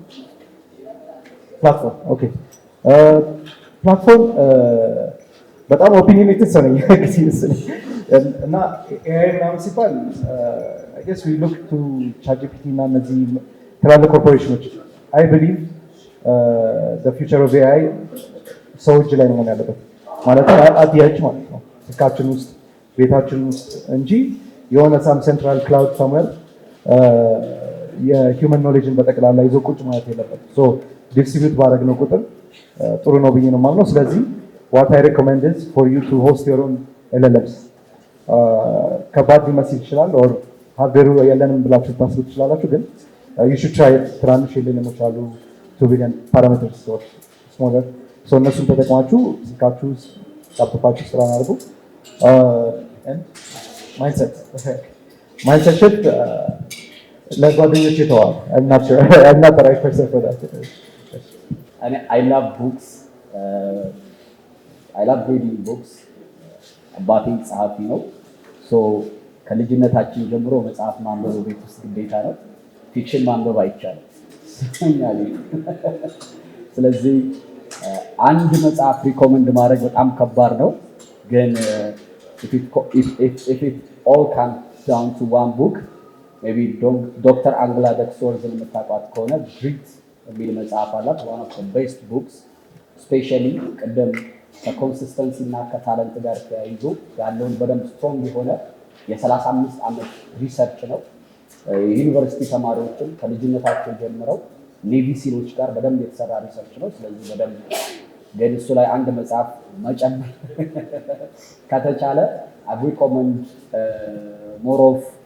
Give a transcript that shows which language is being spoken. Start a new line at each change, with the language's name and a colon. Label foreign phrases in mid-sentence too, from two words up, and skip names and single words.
Amharic: ፕላትፎርም። ኦኬ ፕላትፎርም በጣም ኦፒኒየኔትድ ሰው ነኝ እና ኤአይ ምናምን ሲባል
English: I guess we look to ChatGPT
Amharic: እና እነዚህ ትላልቅ ኮርፖሬሽኖች
English: I believe the future of AI
Amharic: ሰው እጅ ላይ ነው መሆን ያለበት ማለት ነው። አዲያች ማለት ነው ስልካችን ውስጥ ቤታችን ውስጥ እንጂ የሆነ
English: some central cloud somewhere
Amharic: የሂውመን ኖሌጅን በጠቅላላ ይዞ ቁጭ ማለት የለበት። ሶ ዲስትሪቢዩት ባደረግነው ቁጥር ጥሩ ነው ብዬ ነው የማምነው። ስለዚህ
English: what I recommend is for you to host your own LLMs።
Amharic: ከባድ ሊመስል ይችላል or ሀገሩ የለንም ብላችሁ ታስቡ ትችላላችሁ፣ ግን
English: you should try it።
Amharic: ትናንሽ LLMs አሉ
English: 2 billion parameters or smaller።
Amharic: እነሱን ተጠቅማችሁ ስልካችሁ ላፕቶፓችሁ ስራ አድርጉ።
English: mindset shift
Amharic: ለጓደኞች የተዋል
English: right person for that። I love books I love reading books።
Amharic: አባቴ ጸሐፊ ነው። ከልጅነታችን ጀምሮ መጽሐፍ ማንበብ ቤት ውስጥ ግዴታ ነው። ፊክሽን ማንበብ አይቻልም። ስለዚህ አንድ መጽሐፍ ሪኮመንድ ማድረግ በጣም ከባድ ነው። ግን
English: if it all comes down to one book, maybe
Amharic: ዶክተር አንግላ ደክስወርዝን የምታውቋት ከሆነ
English: ግሪት
Amharic: የሚል መጽሐፍ አላት።
English: one of the best books, especially
Amharic: ቅድም ከኮንሲስተንሲ እና ከታለንት ጋር ተያይዞ ያለውን በደንብ ስትሮንግ የሆነ የ35 ዓመት ሪሰርች ነው። የዩኒቨርሲቲ ተማሪዎችን ከልጅነታቸው ጀምረው ኔቪ ሲሎች ጋር በደንብ የተሰራ ሪሰርች ነው። ስለዚህ በደንብ ግን እሱ ላይ አንድ መጽሐፍ መጨመር ከተቻለ
English: I recommend more of